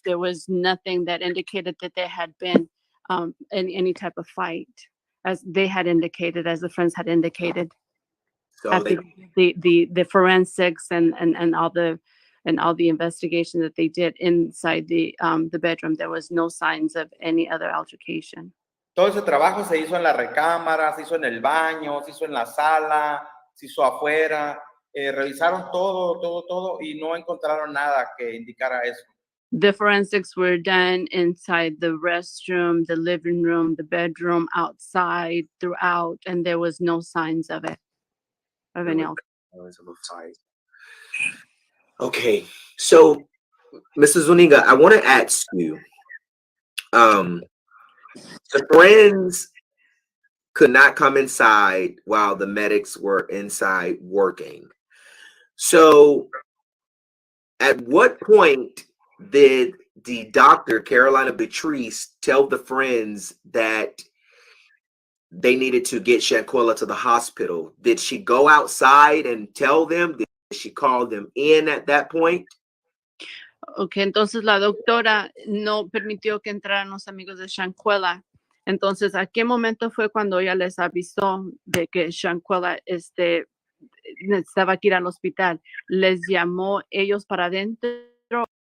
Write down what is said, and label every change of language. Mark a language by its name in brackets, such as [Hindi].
[English] There was nothing that indicated that there had been any type of fight, as they had indicated, as the friends had indicated. so After the forensics and all the investigation that they did inside the bedroom, there was no signs of any other altercation. [Spanish] Todo ese trabajo se hizo en la recámara, se hizo en el baño, se hizo en la sala, se hizo afuera. Revisaron todo y no encontraron nada que indicara eso. [English] The forensics were done inside the restroom, the living room, the bedroom, outside, throughout, and there was no signs of it, of any altercation. Okay, so Mrs. Zuniga, I want to ask you, the friends could not come inside while the medics were inside working. So at what point did the doctor, Carolina Beatrice, tell the friends that they needed to get Shanquella to the hospital? Did she go outside and tell them? Did she call them in at that point? [Spanish] Okay, entonces la doctora no permitió que entraran los amigos de Shanquella. Entonces, ¿a qué momento fue cuando ella les avisó de que Shanquella necesitaba que ir al hospital? ¿Les llamó ellos para adentro?